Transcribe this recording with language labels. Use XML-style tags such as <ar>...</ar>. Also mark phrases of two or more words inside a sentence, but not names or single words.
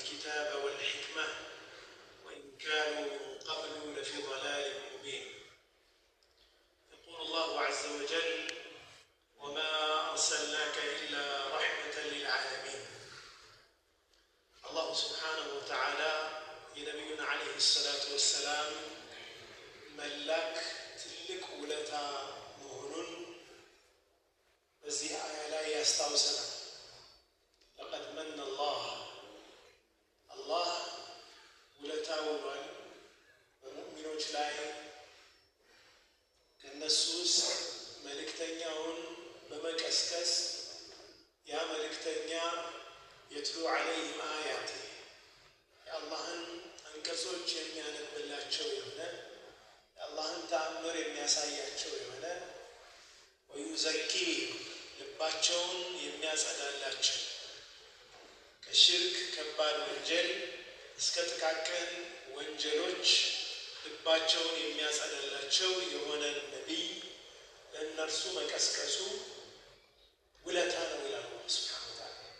<ar>الكتاب والحكمة وإن كانوا من قبل لفي ضلال مبين. يقول الله عز وجل: وما أرسلناك إلا رحمة للعالمين. الله سبحانه وتعالى</ar> <am>የነቢዩን</am> <ar>عليه الصلاة والسلام</ar> <am>መላክ ትልቅ ውለታ መሆኑን በዚህ አያ ላይ ያስታውሰናል።</am> <ar>لقد من الله</ar> <am>ውለታው ውሏል በሙእሚኖች ላይ ከነሱ ውስጥ መልእክተኛውን በመቀስቀስ ያ መልእክተኛ</am> <ar>يتلو عليهم آياته</ar> <am>የአላህን አንቀጾች የሚያነብላቸው የሆነ የአላህን ተአምር የሚያሳያቸው የሆነ ወዩዘኪ ልባቸውን የሚያጸዳላቸው ከሽርክ ከባድ ወንጀል እስከ ጥቃቅን ወንጀሎች ልባቸውን የሚያጸዳላቸው የሆነ ነቢይ ለእነርሱ መቀስቀሱ ውለታ ነው ይላል አላህ</am> <ar>سبحانه وتعالى።</ar>